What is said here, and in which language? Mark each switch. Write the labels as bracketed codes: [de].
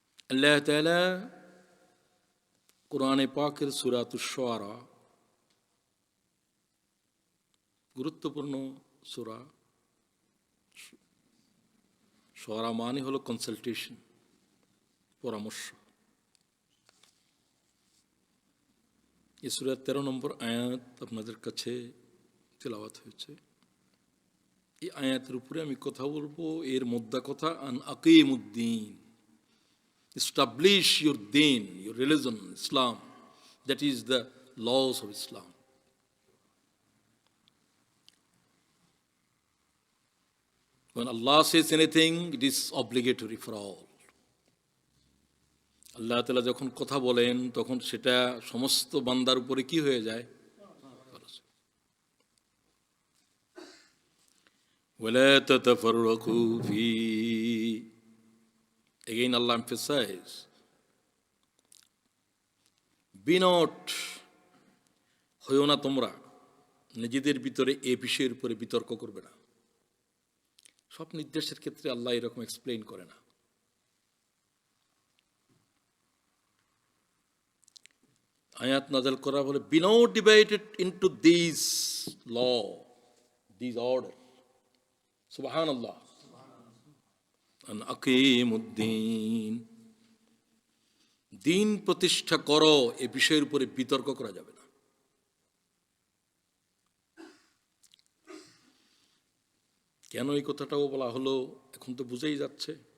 [bn] আল্লাহ তাআলা কোরআনে পাকের সূরাতুশ শুআরা, গুরুত্বপূর্ণ সূরা। শুআরা মানে হলো কনসালটেশন, পরামর্শ। এই সূরার 13 নম্বর আয়াত আপনাদের কাছে তেলাওয়াত হয়েছে। এই আয়াতের উপরে আমি কথা বলবো, এর মোদ্দা কথা আন আকিমুদ্দিন, [en] establish your deen, your religion, Islam, that is the laws of Islam. When Allah says anything, it is obligatory for all. [bn] আল্লাহ তাআলা যখন কথা বলেন তখন সেটা সমস্ত বান্দার উপরে কি হয়ে যায়? [ar] وَلَا تَتَفَرَّقُوا فِيهِ. [en] Again Allah emphasizes, be not, [bn] হইও না তোমরা নিজেদের ভিতরে এই বিষয়ের উপরে বিতর্ক করবে না। সব নির্দেশের ক্ষেত্রে আল্লাহ এরকম এক্সপ্লেইন করে না। আয়াত নাযিল করা বলে [en] be not divided into these law, these order. [bn] সুবহানাল্লাহ। আন আকিমুদ্দিন, দিন প্রতিষ্ঠা করো, এই বিষয়ের উপরে বিতর্ক করা যাবে না। কেন এই কথাটাও বলা হলো এখন তো বুঝেই যাচ্ছে।